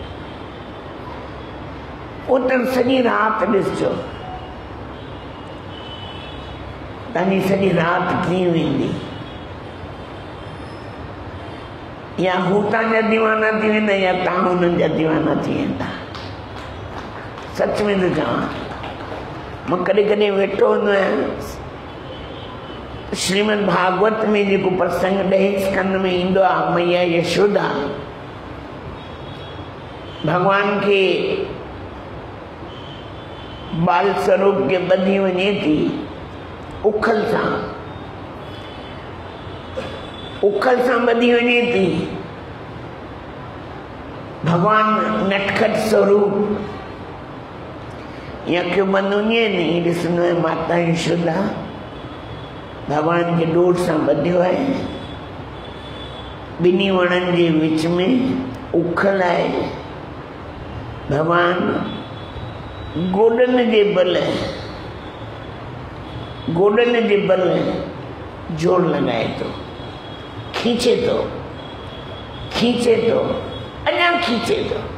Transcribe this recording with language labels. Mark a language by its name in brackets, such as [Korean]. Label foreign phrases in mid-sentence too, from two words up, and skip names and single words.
[Sindhi] उते सॼी राति ॾिसजो, तव्हांजी सॼी राति कीअं वेंदी, या हू तव्हांजा दीवाना थी वेंदा या तव्हां हुननि जा दीवाना थी वेंदा। सच में थो चवां, मां कॾहिं कॾहिं वेठो हूंदो आहियां, श्रीमद भागवत में जेको प्रसंग 10 स्कंद में ईंदो आहे, मैया यशोदा भगवान के बाल स्वरूप के ॿधी वञे थी उखल सां ॿधी वञे थी। भगवान नटखट स्वरूप, या अखियूं बंदि हूंदियूं आहिनि, ॾिसंदो आहे माता यशोदा भगवान खे ॾोर सां ॿधियो आहे, ॿिन्ही वणनि जे विच में उखल आहे। भगवान गोॾनि जे बल जोड़ लॻाए थो, खींचे थो, अञा खींचे थो।